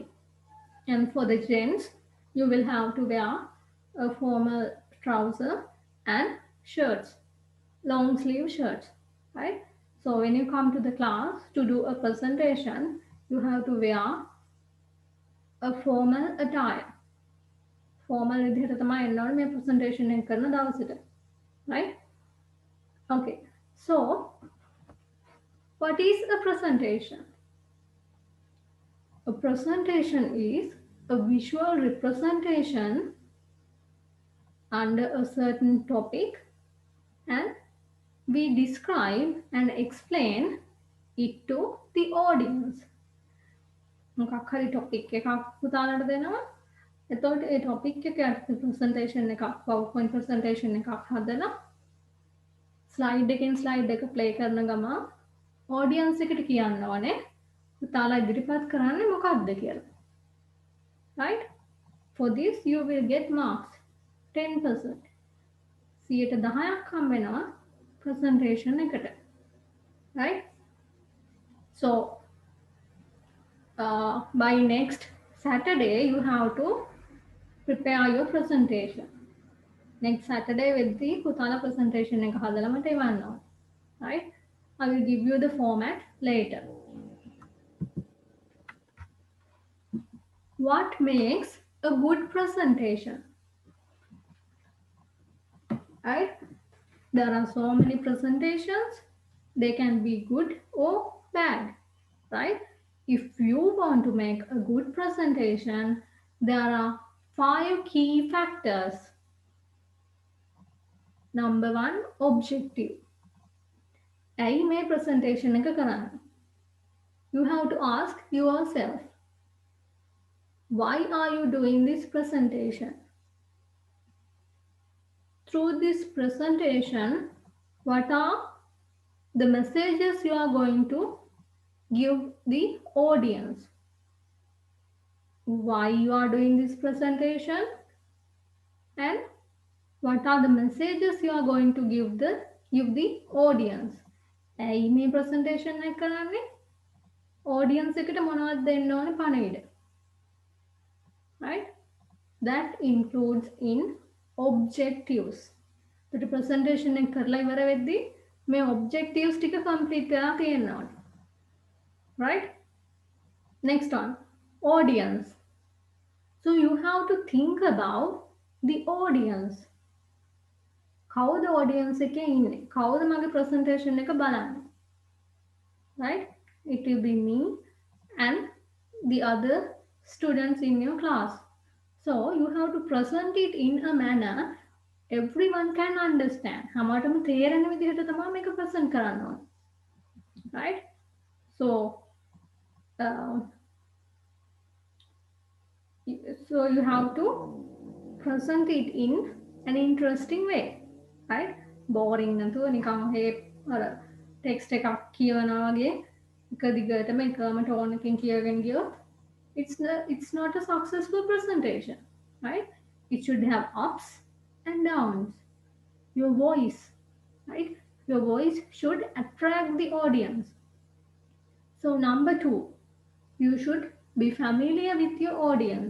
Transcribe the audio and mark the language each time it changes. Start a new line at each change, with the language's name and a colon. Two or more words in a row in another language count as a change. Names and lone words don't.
English: And for the gents, you will have to wear a formal trouser and shirts, long sleeve shirts, right? So when you come to the class to do a presentation, you have to wear a formal attire.
Sinhala: Formal විදිහට තමයි එන්න ඕනේ මේ presentation එක කරන දවසට.
English: Right? Okay. So what is a presentation? A presentation is a visual representation under a certain topic, and we describe and explain it to the audience.
Sinhala: මොකක් හරි topic එකක් පුතාලට දෙනවා. එතකොට ඒ topic එක යටතේ presentation එකක් PowerPoint presentation එකක් හදලා slide එකෙන් slide එක play කරන ගමන් audience එකට කියන්න ඕනේ පුතාලා ඉදිරිපත් කරන්නේ මොකක්ද කියලා.
English: Right? For this you will get marks 10%.
Sinhala: 10%ක් හම්බ වෙනවා presentation එකට.
English: Right? So by next Saturday you have to prepare your presentation. Next Saturday with the
Sinhala: Putana presentation එක හදලා මට එවන්න ඕනේ.
English: Right? I will give you the format later. What makes a good presentation? Right? There are so many presentations. They can be good or bad. Right? If you want to make a good presentation, there are 5 key factors. Number 1, objective.
Sinhala: ඇයි මේ presentation එක කරන්නේ?
English: You have to ask yourself, why are you doing this presentation? Through this presentation, what are the messages you are going to give the audience? Why you are doing this presentation? And what are the messages you are going to give the audience?
Sinhala: ඇයි මේ presentation එක කරන්නේ? Audience එකට මොනවද දෙන්න ඕනේ පණිවිඩ?
English: Right? That includes in objectives. The presentation
Sinhala: එක කරලා ඉවර වෙද්දී මේ objectives ටික complete කරලා තියෙන්න ඕනේ.
English: Right? Next one, audience. So you have to think about the audience.
Sinhala: කවුද audience එකේ ඉන්නේ? කවුද මගේ presentation එක බලන්නේ?
English: Right? It will be me and the other students in your class. So you have to present it in a manner everyone can understand.
Sinhala: හැමෝටම තේරෙන විදිහට තමයි මේක present කරන්න ඕනේ.
English: Right? So you have to present it in an interesting way. Right? Boring
Sinhala: නැතුව නිකන් හේ අර text එකක් කියවනවා වගේ එක දිගටම එකම tone එකකින් කියවගෙන ගියොත්
English: it's not a successful presentation. Right? It should have ups and downs. Your voice, right? Your voice should attract the audience. So number 2, you should be familiar with your audience.